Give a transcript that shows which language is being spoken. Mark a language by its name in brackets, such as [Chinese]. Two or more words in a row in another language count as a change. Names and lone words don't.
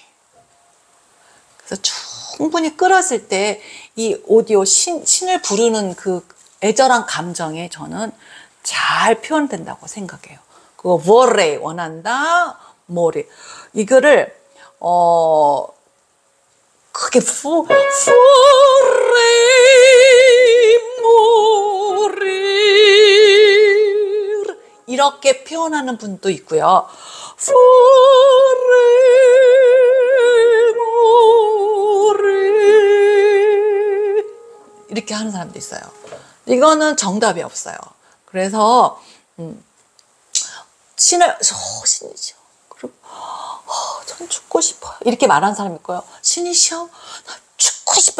[Korean] 그래서 충분히 끌었을 때 이 오디오 신을 부르는 그 애절한 감정에 저는 잘 표현된다고 생각해요. 그거 vorrei 원한다, 모리 이거를 크게 [Italian] vorrei morir [Korean] 이렇게 표현하는 분도 있고요. [Italian] vorrei morir [Korean] 이렇게 하는 사람도 있어요. 이거는 정답이 없어요. 그래서 신이시여. 그럼 전 죽고 싶어요. 이렇게 말하는 사람이 있고요. 신이시여, 나 죽고 싶어.